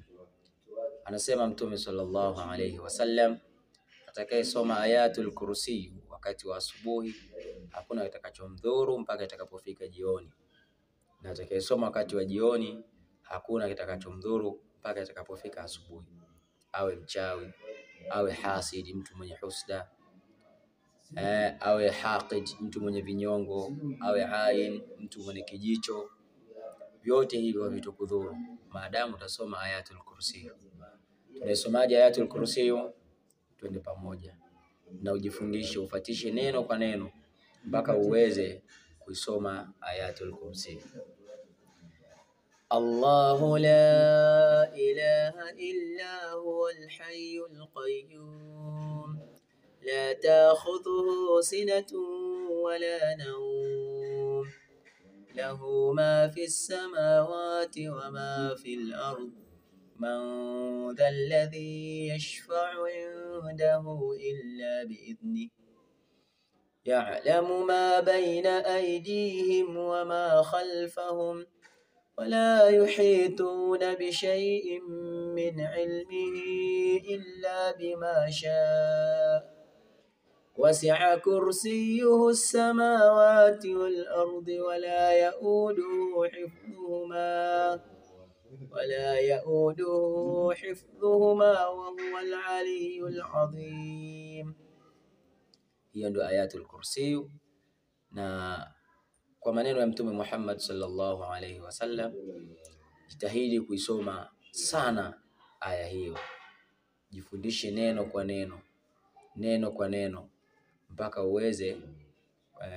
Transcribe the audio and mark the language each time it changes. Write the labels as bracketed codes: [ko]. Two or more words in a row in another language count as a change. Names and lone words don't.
[sw] Anasema Mtume [ar] صلى الله عليه وسلم, [sw] atakayesoma [ar] آية الكرسي [sw] wakati wa asubuhi hakuna kitakachomdhuru mpaka itakapofika jioni, na atakayesoma wakati wa jioni hakuna kitakachomdhuru mpaka itakapofika asubuhi. Awe mchawi, awe hasidi, mtu mwenye husda, awe haqid, mtu mwenye vinyongo, awe ain, mtu mwenye kijicho, vyote hivyo havitakudhuru maadamu utasoma [ar] آية الكرسي. [sw] Tunaisomaje [ar] آية الكرسي? [sw] Twende pamoja na ujifundishe, ufatishe neno kwa neno mpaka uweze kuisoma [ar] آية الكرسي. الله لا إله إلا هو الحي القيوم لا تأخذه سنة ولا نوم له ما في السماوات وما في الأرض من ذا الذي يشفع عنده إلا بإذنه يعلم ما بين أيديهم وما خلفهم ولا يحيطون بشيء من علمه إلا بما شاء وسع كرسيه السماوات والأرض ولا يؤوده حفظهما وهو العلي العظيم. [sw] Hiyo ndio [ar] آية الكرسي, [sw] na kwa maneno ya Mtume Muhammad [ar] صلى الله عليه وسلم, [sw] jitahidi kuisoma sana aya hiyo, jifundishe neno kwa neno, neno kwa neno mpaka uweze kuitambua.